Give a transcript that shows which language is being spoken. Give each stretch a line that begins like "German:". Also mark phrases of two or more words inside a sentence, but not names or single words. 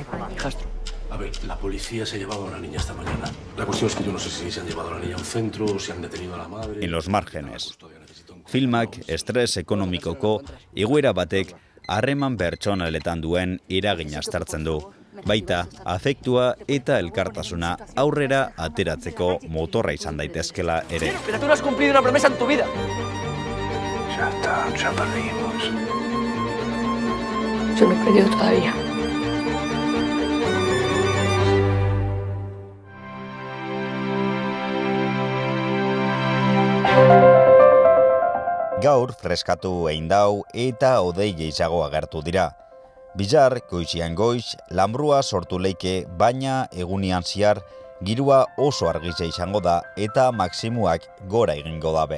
Spanish: Hijastro. A ver, la policía se ha llevado a una niña esta mañana. La cuestión es que yo no sé si se han llevado a la niña a un centro o si han detenido a la madre. En los márgenes.
Basque: Filmak estres ekonomikoko egoera batek harreman pertsonaletan duen eragina aztertzen du. Baita, afektua eta elkartasuna aurrera ateratzeko motorra izan daitezkela ere.
Spanish: Pero tú no has cumplido una promesa en tu vida. Ya está, ya perdimos. Yo no he perdido todavía.
Basque: Gaur freskatu egin dau eta hodei gehiago agertu dira. Bizar, goizian goiz, lanbrua sortu leike, baina egunian ziar, girua oso argizia izango da eta maksimuak gora egingo dabe.